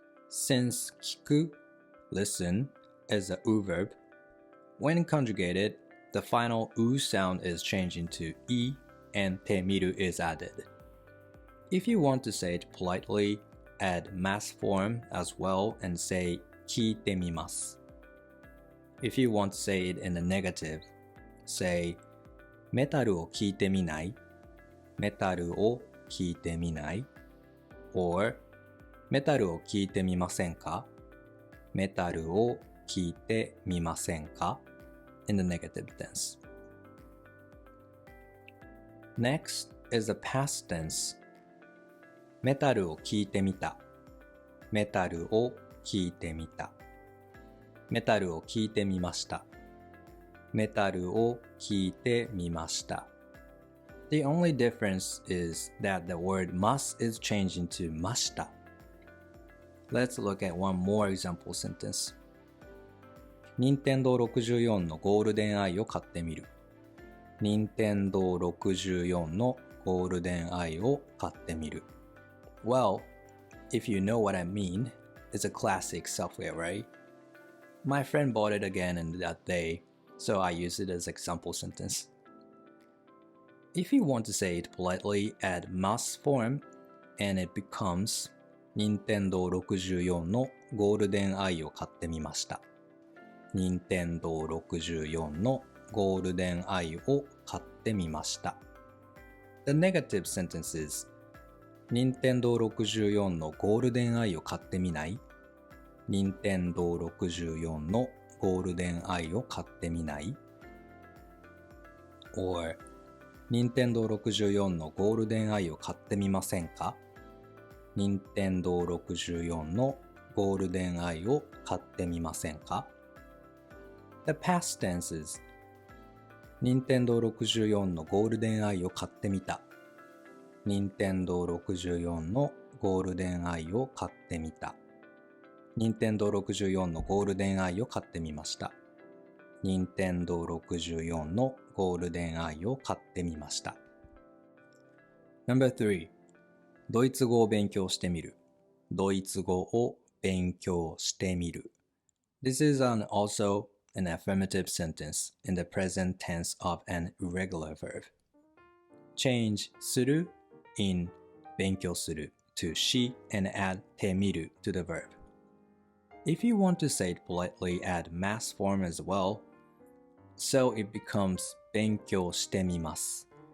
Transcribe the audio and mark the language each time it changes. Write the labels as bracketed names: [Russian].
[English] Since 聞く, listen, is a う verb, when conjugated, the final う sound is changed into い and てみる is added. If you want to say it politely, add mas form as well and say [Japanese] 聞いてみます. [English] If you want to say it in the negative, [Japanese] say メタルを聞いてみない？メタルを聞いてみない？ or メタルを聞いてみませんか？メタルを聞いてみませんか？ [English] in the negative tense. Next is the past tense. [Japanese] メタルを聞いてみた。メタルを聞いてみた。メタルを聞いてみました。メタルを聞いてみました。 [English] The only difference is that the word must is changed into ました。 Let's look at one more example sentence. [Japanese] 任天堂64のゴールデンアイを買ってみる。任天堂64のゴールデンアイを買ってみる。 [English] Well, if you know what I mean, it's a classic software, right? My friend bought it again in that day, so I use it as example sentence. If you want to say it politely, add must form, and it becomes [Japanese] 任天堂64のゴールデンアイを買ってみました。任天堂64のゴールデンアイを買ってみました。 [English] The negative sentence is [Japanese] 任天堂64のゴールデンアイを買ってみない？任天堂64のゴールデンアイを買ってみない？ or 任天堂64のゴールデンアイを買ってみませんか？任天堂64のゴールデンアイを買ってみませんか？ [English] The past tense is [Japanese] 任天堂64のゴールデンアイを買ってみた。任天堂64のゴールデンアイを買ってみた。任天堂64のゴールデンアイを買ってみました。任天堂64のゴールデンアイを買ってみました。 No.3 ドイツ語を勉強してみる。ドイツ語を勉強してみる。 [English] This is also an affirmative sentence in the present tense of an irregular verb. Change する in 勉強する to し and add てみる to the verb. If you want to say it politely, add mass form as well, so it becomes [Japanese] 勉強してみます。